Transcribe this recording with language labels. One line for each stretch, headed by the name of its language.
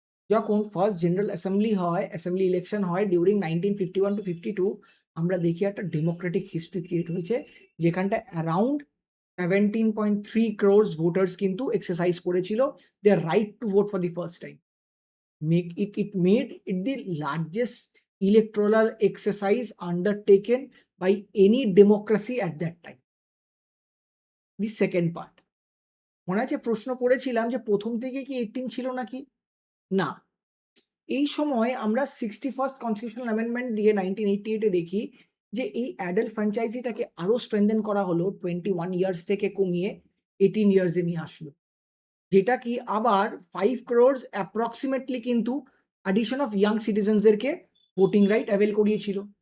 Bangla: যখন first general assembly election হয় during 1951 to 52, আমরা দেখি একটা ডেমোক্রেটিক হিস্ট্রি ক্রিয়েট হয়েছে, যেখানটা অ্যারাউন্ড 17.3 crores ভোটার্স কিন্তু এক্সারসাইজ করেছিল
English: Their right to vote for the first time. It made it the largest electoral exercise undertaken by any democracy at that time. The second part,
Bangla: মনে আছে প্রশ্ন করেছিলাম যে প্রথম থেকে কি 18 ছিল নাকি? না, এই সময় আমরা 61st কনস্টিটিউশনাল অ্যামেন্ডমেন্ট দিয়ে 1988-এ দেখি যে এই অ্যাডাল্ট ফ্র্যাঞ্চাইজিটাকে আরো স্ট্রেনথেন করা হলো, 21 ইয়ার্স থেকে কমিয়ে 18 ইয়ার্সে নিয়ে আসলো, যেটা কি আবার 5 crores অ্যাপ্রক্সিমেটলি কিন্তু addition of young সিটিজেন্সদেরকে voting right avail করিয়েছিল।